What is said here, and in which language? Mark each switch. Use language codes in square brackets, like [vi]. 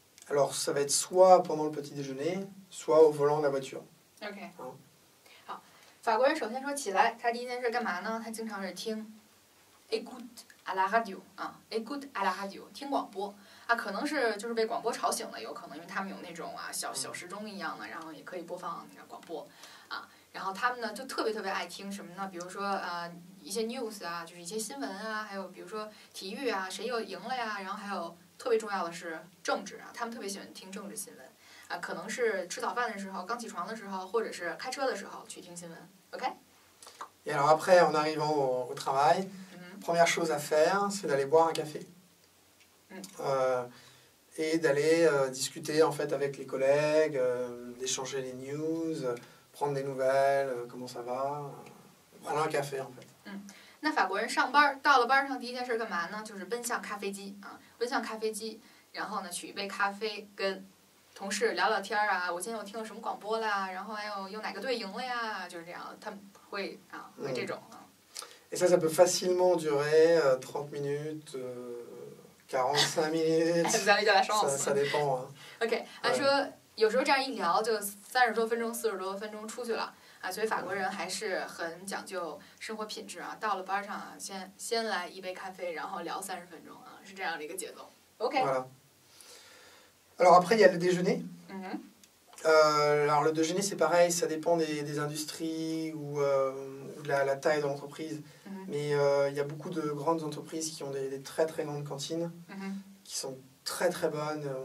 [fr] Alors ça va être soit pendant le petit déjeuner, soit au volant de la voiture. [zh] OK， 好，法国人首先说起来，他第一件事干嘛呢？他经常是听 [fr] écoute à la radio [zh] 啊 ，écoute à la radio 听广播啊，可能是就是被广播吵醒了，有可能因为他们有那种小时钟一样的，然后也可以播放那个广播啊。然后他们呢就特别爱听什么呢？比如说一些 news 啊，就是一些新闻啊，还有比如说体育啊，谁又赢了呀？然后还有特别重要的是政治啊，他们特别喜欢听政治新闻啊，可能是吃早饭的时候、刚起床的时候，或者是开车的时候去听新闻。 OK。 [fr] Et alors après, en arrivant au travail, première chose à faire, c'est d'aller boire un café. Et d'aller discuter en fait avec les collègues, d'échanger les news, prendre des nouvelles, comment ça va, prendre un café en fait. [zh] 那法国人上班到了班上第一件事干嘛呢？就是奔向咖啡机啊，奔向咖啡机，然后呢取一杯咖啡，跟同事聊聊天啊。我今天又听了什么广播啦，然后还有哪个队赢了呀？就是这样，他们会会这种啊。 [fr] Et ça peut facilement durer 30 minutes, 45 minutes. Vous avez de la chance. Ça dépend. [zh] OK， 他说有时候这样一聊就30多分钟、40多分钟出去了啊，所以法国人还是很讲究生活品质啊。到了班上啊，先来一杯咖啡，然后聊30分钟啊，是这样的一个节奏。 OK。 [fr] Voilà. Alors après, il y a le déjeuner. Alors le déjeuner, c'est pareil, ça dépend des industries ou de la taille de l'entreprise. Mais il y a beaucoup de grandes entreprises qui ont des très grandes cantines, qui sont très bonnes.